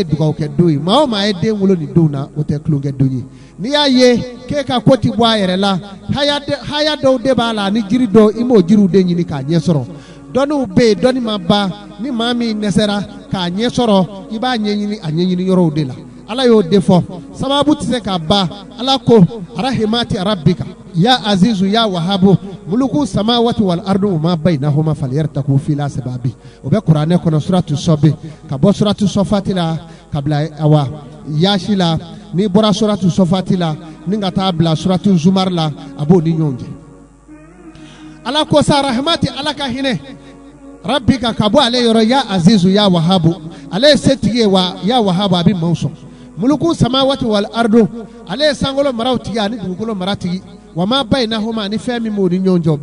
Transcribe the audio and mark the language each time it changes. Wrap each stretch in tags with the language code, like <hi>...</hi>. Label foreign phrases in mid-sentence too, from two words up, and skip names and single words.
<bm>dugawukɛ don ye maa o maa ye den wolo nin don na o tɛ tulonkɛ don ye n'i y'a ye k'e ka ko ti bɔ a yɛrɛ la haya dɔw de b'a la ni jiri dɔw i m'o jiriw de ɲini k'a ɲɛ sɔrɔ dɔnniw bɛ yen dɔnni ma ban ni maa min dɛsɛra k'a ɲɛ sɔrɔ i b'a ɲɛɲini a ɲɛɲini yɔrɔw de la ala y'o de fɔ sababu tɛ se ka ban ala ko</bm> <ar>رحمة ربك يا عزيز يا وهاب ملك السماوات والأرض ما بينهما فليرتقوا في الأسباب</ar> <bm>o bɛ kuranɛ kɔnɔ suratu sɔbe ka bɔ suratu sɔfati la ka bila awa yaasi la n'i bɔra suratu sɔfati la ni ka taa bila suratu zumar la a b'o ni ɲɔgɔn cɛ ala ko</bm> <ar>سعة رحمة</ar> <bm>ala ka hinɛ rabbika ka bɔ ale yɔrɔ</bm> <ar>يا عزيز يا وهاب</ar> <bm>ale ye setigi ye wa</bm> <ar>يا وهاب</ar> <bm>a bɛ maaw sɔn</bm> <ar>ملك السماوات والأرض</ar> <bm>ale ye sankolo maraw tigi ani dugukolo mara tigi</bm> <ar>وما بينهما</ar> <bm>ani fɛn min b'o ni ɲɔgɔn cɛ o</bm>